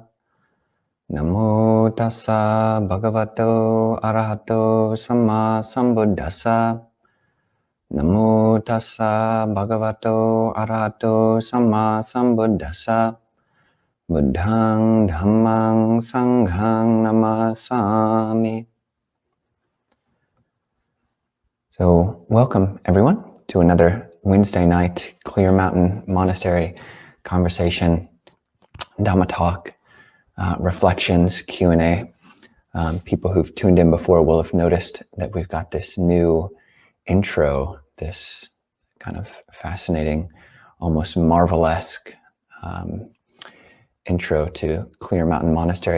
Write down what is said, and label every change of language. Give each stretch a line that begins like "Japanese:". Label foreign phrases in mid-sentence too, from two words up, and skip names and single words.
Pali: Namo tassa bhagavato arahato samma sambuddhassa. Namo tassa bhagavato arahato samma sambuddhassa. Buddhang dhammang sanghang namasami.
English: So welcome everyone to another Wednesday night Clear Mountain Monastery conversation, Dhamma Talk, reflections, Q&A. People who've tuned in before will have noticed that we've got this new intro, this kind of fascinating, almost Marvel-esque intro to Clear Mountain Monastery.